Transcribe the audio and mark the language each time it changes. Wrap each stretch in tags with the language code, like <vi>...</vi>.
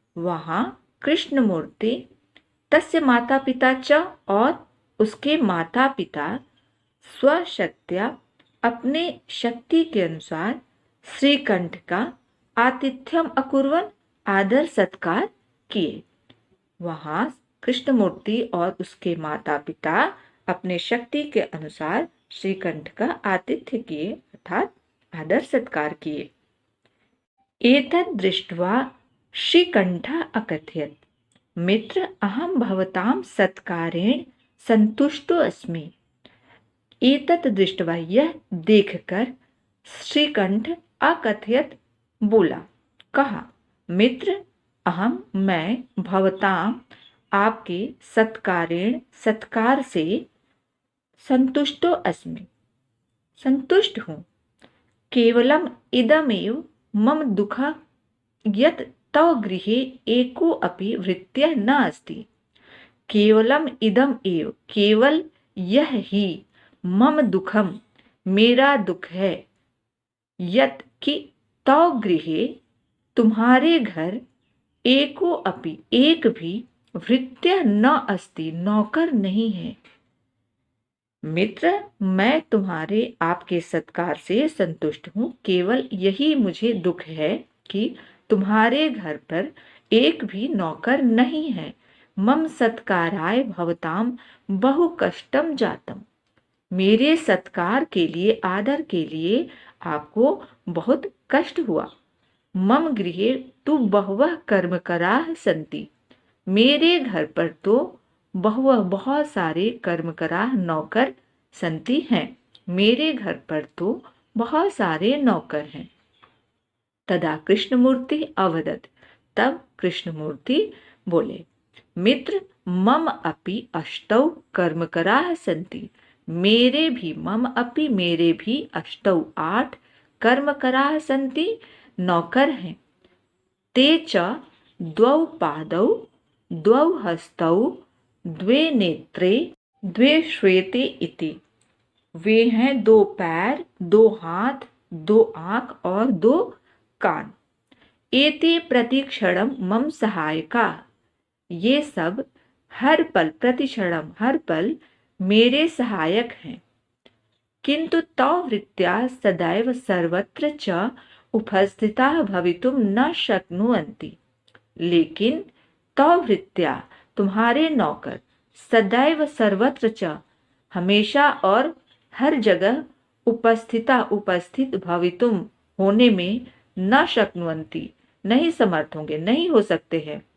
<hi>वहां</hi> <sa>कृष्णमूर्ति तस्य माता पिता च</sa> <hi>और उसके माता पिता</hi> <sa>स्वशक्त्या</sa> <hi>अपने शक्ति के अनुसार श्रीकंठ का</hi> <sa>आतिथ्यम अकुर्वन्</sa> <hi>आदर सत्कार किए। वहां कृष्णमूर्ति और उसके माता पिता अपने शक्ति के अनुसार श्रीकंठ का आतिथ्य किए, अर्थात आदर सत्कार किए।</hi> <sa>एतद् दृष्ट्वा श्रीकंठः अकथयत्, मित्र अहं भवतां सत्कारेण संतुष्टो अस्मि। एतत् दृष्ट्वा,</sa> <hi>यह देखकर, श्रीकंठ</hi> <sa>अकथयत्</sa> <hi>बोला, कहा,</hi> <sa>मित्र अहम</sa> <hi>मैं,</hi> <sa>भवताम</sa> <hi>आपके,</hi> <sa>सत्कारेण</sa> <hi>सत्कार से,</hi> <sa>संतुष्टो अस्मि,</sa> <hi>संतुष्ट हूँ।</hi> <sa>केवलम इदमेव मम दुःख यत् तव गृहे एको अपि भृत्यः न अस्ति। केवलम इदम एव,</sa> <hi>केवल यह ही,</hi> <sa>मम दुखम,</sa> <hi>मेरा दुख है,</hi> <sa>यत्</sa> <hi>कि</hi> <sa>तव गृहे,</sa> <hi>तुम्हारे घर,</hi> <sa>एको अपि,</sa> <hi>एक भी,</hi> <sa>भृत्य न अस्ति,</sa> <hi>नौकर नहीं है। मित्र, मैं तुम्हारे आपके सत्कार से संतुष्ट हूँ। केवल यही मुझे दुख है कि तुम्हारे घर पर एक भी नौकर नहीं है।</hi> <sa>मम सत्काराय भवताम बहु कष्टम जातम।</sa> <hi>मेरे सत्कार के लिए, आदर के लिए आपको बहुत कष्ट हुआ।</hi> <sa>मम गृहे तु बहवः कर्मकराः सन्ति।</sa> <hi>मेरे घर पर तो बहुत सारे</hi> <sa>कर्मकराः</sa> <hi>नौकर</hi> <sa>संति</sa> <hi>हैं। मेरे घर पर तो बहुत सारे नौकर हैं। तदा कृष्णमूर्ति अवदत्, तब कृष्णमूर्ति बोले,</hi> <sa>मित्र, मम अपि अष्टौ कर्मकराः सन्ति।</sa> <hi>मेरे भी,</hi> <sa>मम अपि,</sa> <hi>मेरे भी,</hi> <sa>अष्टौ,</sa> <hi>8</hi> <sa>कर्मकराः सन्ति,</sa> <hi>नौकर हैं।</hi> <sa>ते च द्वौ पादौ, द्वौ हस्तौ, द्वे नेत्रे, द्वे श्वेते इति।</sa> <hi>वे हैं 2 पैर, 2 हाथ, 2 आंख और 2 कान।</hi> <sa>एते प्रतिक्षणम मम सहायका।</sa> <hi>ये सब हर पल,</hi> <sa>प्रतिक्षणम,</sa> <hi>हर पल मेरे सहायक हैं।</hi> <sa>किंतु तव वृत्त्या सदैव सर्वत्र च उपस्थिताः भवितुं न शक्नुवन्ति।</sa> <hi>लेकिन</hi> <sa>तव वृत्त्या,</sa> <hi>तुम्हारे नौकर,</hi> <sa>सदैव सर्वत्र च,</sa> <hi>हमेशा और हर जगह,</hi> <sa>उपस्थित भवितुम,</sa> <hi>होने में,</hi> <sa>न शक्नुवन्ति,</sa> <hi>नहीं समर्थ होंगे, नहीं हो सकते हैं।</hi>